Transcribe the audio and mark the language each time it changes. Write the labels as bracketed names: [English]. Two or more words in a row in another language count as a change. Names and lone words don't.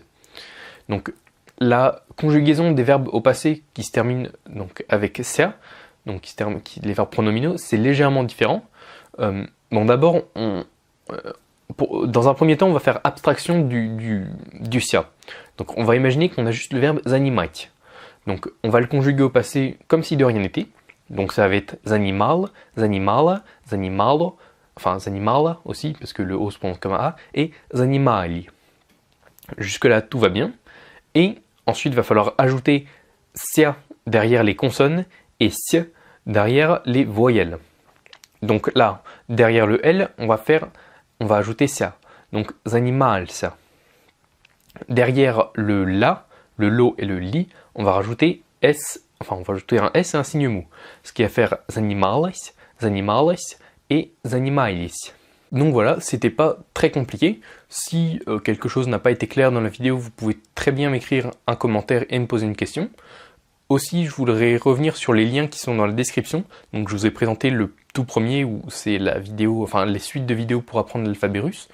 [French] Donc la conjugaison des verbes au passé qui se termine donc avec sia, donc les verbes pronominaux, c'est légèrement différent. Bon, d'abord, dans un premier temps, on va faire abstraction du sia. Donc on va imaginer qu'on a juste le verbe занимать. Donc on va le conjuguer au passé comme si de rien n'était. Donc ça va être [Russian] занимал, занимала, занимало, [French] enfin занимала aussi, parce que le O se prononce comme un A, et занимали. Jusque-là, tout va bien. Et ensuite, il va falloir ajouter sia derrière les consonnes et sia derrière les voyelles. Donc là, derrière le L, on va ajouter sia. Donc занимался. Derrière le la, le lo et le li, on va rajouter S, enfin on va ajouter un S et un signe mou. Ce qui va faire [Russian] занималась, занималась [French] et занимались. Donc voilà, c'était pas très compliqué. Si quelque chose n'a pas été clair dans la vidéo, vous pouvez très bien m'écrire un commentaire et me poser une question. Aussi, je voudrais revenir sur les liens qui sont dans la description. Donc je vous ai présenté le tout premier où c'est la vidéo, enfin les suites de vidéos pour apprendre l'alphabet russe.